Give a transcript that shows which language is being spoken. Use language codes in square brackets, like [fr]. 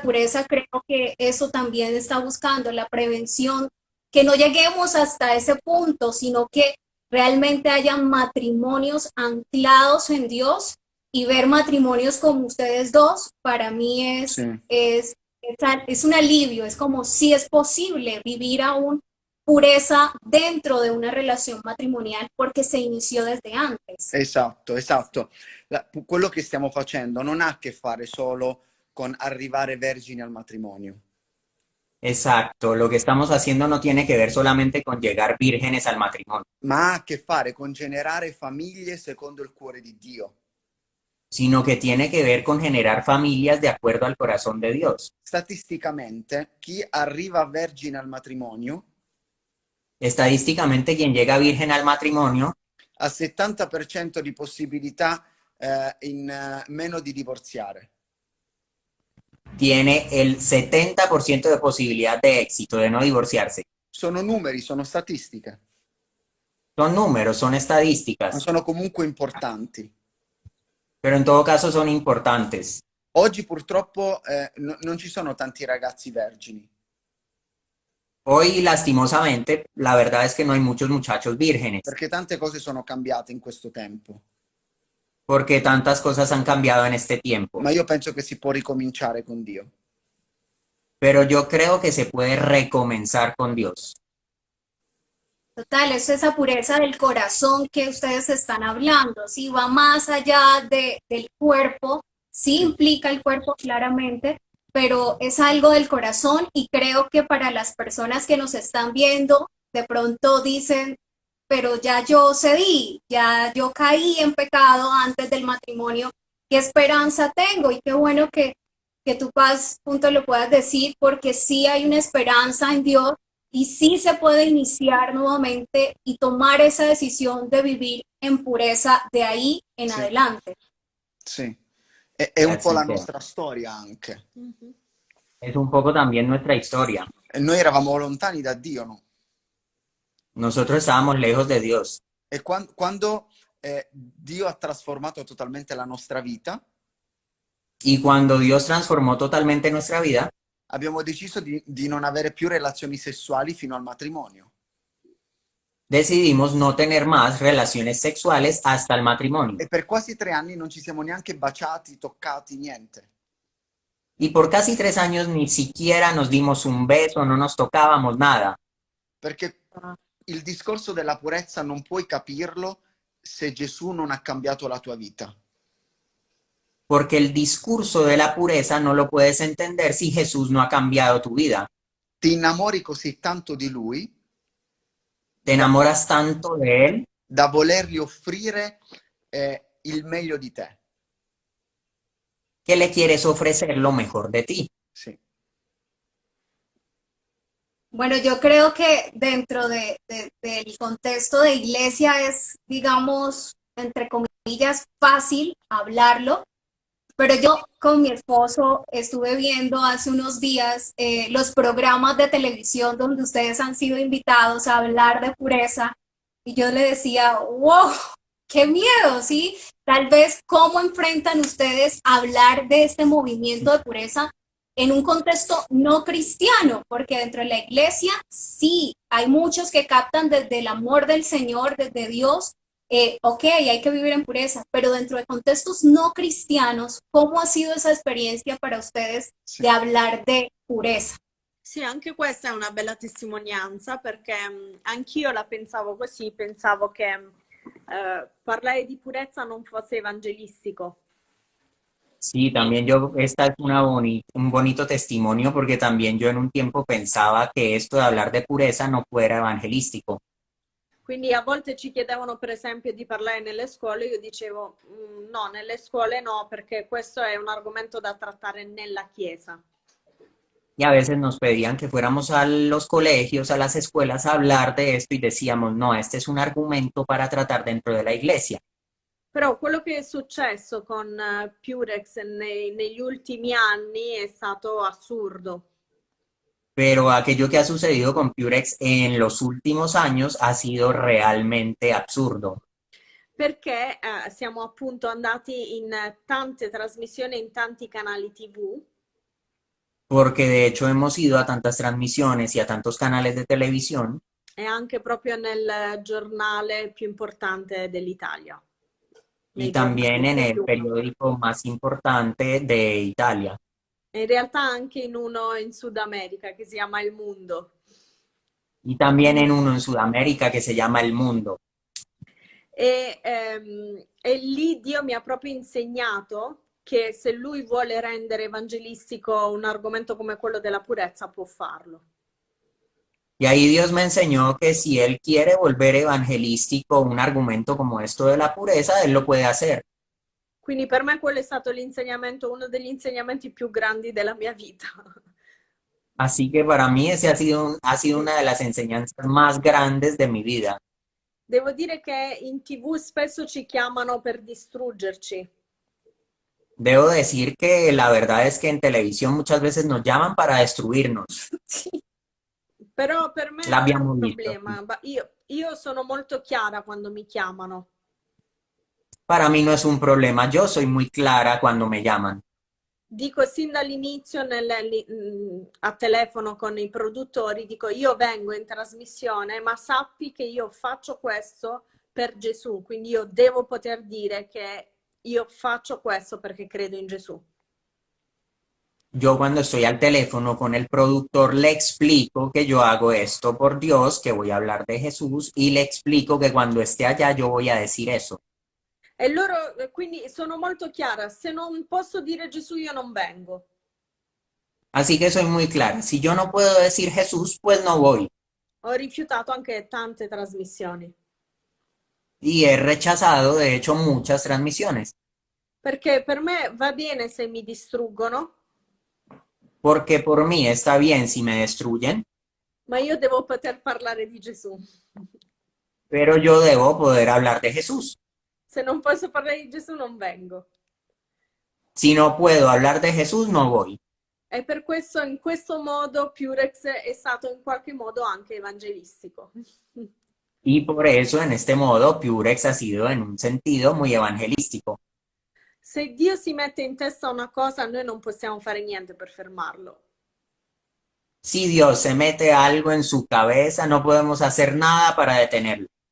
[es] pureza creo que eso también está buscando, la prevención, que no lleguemos hasta ese punto, sino que realmente haya matrimonios anclados en Dios y ver matrimonios como ustedes dos, para mí Sí. es un alivio, es como si es posible vivir aún pureza dentro de una relación matrimonial porque se inició desde antes. [it] Esatto, esatto. Quello che stiamo facendo non ha a che fare solo con arrivare vergini al matrimonio. [es] Exacto, lo que estamos haciendo no tiene que ver solamente con llegar vírgenes al matrimonio, [it] Ma ha a che fare con generare famiglie secondo il cuore di Dio. [es] sino que tiene que ver con generar familias de acuerdo al corazón de Dios. [it] Statisticamente, chi arriva vergine al matrimonio [es] Estadísticamente, quien llega virgen al matrimonio [it] ha 70% di possibilità in meno di divorziare. [es] tiene el 70% de posibilidad de éxito, de no divorciarse. [it] Sono numeri, sono statistiche. [es] Son números, son [it] ma [es] estadísticas, [it] sono comunque importanti. [es] pero en todo caso son importantes. [it] Oggi purtroppo non ci sono tanti ragazzi vergini, [es] Hoy, lastimosamente, la verdad es que no hay muchos muchachos vírgenes, [it] perché tante cose sono cambiate in questo tempo. [es] porque tantas cosas han cambiado en este tiempo. [it] Ma io penso che si può ricominciare con Dio. [es] Pero yo creo que se puede recomenzar con Dios. Total, es esa pureza del corazón que ustedes están hablando, sí, va más allá del cuerpo, sí implica el cuerpo claramente, pero es algo del corazón y creo que para las personas que nos están viendo, de pronto dicen, pero ya yo cedí, ya yo caí en pecado antes del matrimonio, ¿qué esperanza tengo? Y qué bueno que tú, Paz, punto lo puedas decir, porque sí hay una esperanza en Dios y sí se puede iniciar nuevamente y tomar esa decisión de vivir en pureza de ahí en [it] Sì, [es] adelante. [it] sì. È un po' [es] Así la que [it] nostra storia anche. Mhm. [es] es un poco también nuestra historia. [it] E noi eravamo lontani da Dio, no? [es] Nosotros estábamos lejos de Dios. [it] E quando Dio ha trasformato totalmente la nostra vita, [es] Y cuando Dios transformó totalmente nuestra vida, [it] abbiamo deciso di non avere più relazioni sessuali fino al matrimonio. [es] decidimos no tener más relaciones sexuales hasta el matrimonio. [it] E per quasi 3 anni non ci siamo neanche baciati, toccati, niente. [es] Y por casi 3 años ni siquiera nos dimos un beso, no nos tocábamos nada. [it] Perché il discorso della purezza non puoi capirlo se Gesù non ha cambiato la tua vita. [es] Porque el discurso de la pureza no lo puedes entender si Jesús no ha cambiado tu vida. [it] Ti innamori così tanto di Lui [es] Te enamoras tanto de Él [it] da volergli offrire il meglio di te. [es] que le quieres ofrecer lo mejor de ti. [it] Sì. [es] Bueno, yo creo que dentro del contexto de iglesia es, digamos, entre comillas, fácil hablarlo, pero yo con mi esposo estuve viendo hace unos días los programas de televisión donde ustedes han sido invitados a hablar de pureza y yo le decía, wow, qué miedo, ¿sí? Tal vez cómo enfrentan ustedes hablar de este movimiento de pureza en un contexto no cristiano, porque dentro de la iglesia sí, hay muchos que captan desde el amor del Señor, desde Dios, ok, hay que vivir en pureza, pero dentro de contextos no cristianos, ¿cómo ha sido esa experiencia para ustedes [it] Sì. [es] de hablar de pureza? [it] Sì, anche questa è una bella testimonianza perché anch'io la pensavo così, pensavo che parlare di purezza non fosse evangelistico. [es] Sí, también yo, esta es un bonito testimonio porque también yo en un tiempo pensaba que esto de hablar de pureza no fuera evangelístico. [it] Quindi a volte ci chiedevano per esempio di parlare nelle scuole, io dicevo no, nelle scuole no, perché questo è un argomento da trattare nella chiesa. [es] Y a veces nos pedían que fuéramos a los colegios, a las escuelas a hablar de esto y decíamos, no, este es un argumento para tratar dentro de la iglesia. [it] Però quello che è successo con Purex negli ultimi anni è stato assurdo. [es] Pero aquello que ha sucedido con Purex en los últimos años ha sido realmente absurdo. [it] Perché siamo appunto andati in tante trasmissioni, in tanti canali TV. [es] Porque de hecho hemos ido a tantas transmisiones y a tantos canales de televisión. [it] E anche proprio nel giornale più importante dell'Italia. [es] Y también en el periódico más importante de Italia. [it] In realtà anche in uno in Sud America che si chiama Il Mundo. [es] Y también en uno en Sudamérica que se llama El Mundo. [it] E lì Dio mi ha proprio insegnato che se lui vuole rendere evangelistico un argomento come quello della purezza può farlo. [es] Y ahí Dios me enseñó que si Él quiere volver evangelístico un argumento como esto de la pureza, Él lo puede hacer. [it] Quindi per me quello è stato l'insegnamento, uno degli insegnamenti più grandi della mia vita. [es] Así que para mí ese ha sido una de las enseñanzas más grandes de mi vida. [it] Devo dire che in TV spesso ci chiamano per distruggerci. [es] Debo decir que la verdad es que en televisión muchas veces nos llaman para destruirnos. [it] Però per me non è L'abbiamo un visto. problema. Io sono molto chiara quando mi chiamano. [es] Para mí no es un problema. Yo soy muy clara cuando me llaman. [it] Dico sin dall'inizio a telefono con i produttori, dico io vengo in trasmissione, ma sappi che io faccio questo per Gesù, quindi io devo poter dire che io faccio questo perché credo in Gesù. [es] Yo cuando estoy al teléfono con el productor le explico que yo hago esto por Dios, que voy a hablar de Jesús y le explico que cuando esté allá yo voy a decir eso. [it] E loro, quindi sono molto chiara, se non posso dire Gesù io non vengo. [es] Así que soy muy clara. Si yo no puedo decir Jesús, pues no voy. [it] Ho rifiutato anche tante trasmissioni, [es] Y he rechazado, de hecho, muchas transmisiones. [it] perché per me va bene se mi distruggono, [es] Porque por mí está bien si me destruyen, [it] ma io devo poter parlare di Gesù. [es] pero yo debo poder hablar de Jesús. [it] Se non posso parlare di Gesù non vengo. [es] Si no puedo hablar de Jesús, no voy. [it] E per questo, in questo modo, Purex è stato in qualche modo anche evangelistico. [es] Y por eso, en este modo, Purex ha sido en un sentido muy evangelístico. [it] Se Dio si mette in testa una cosa, noi non possiamo fare niente per fermarlo. [es] Si Dios se mete algo en su cabeza, no podemos hacer nada para detenerlo.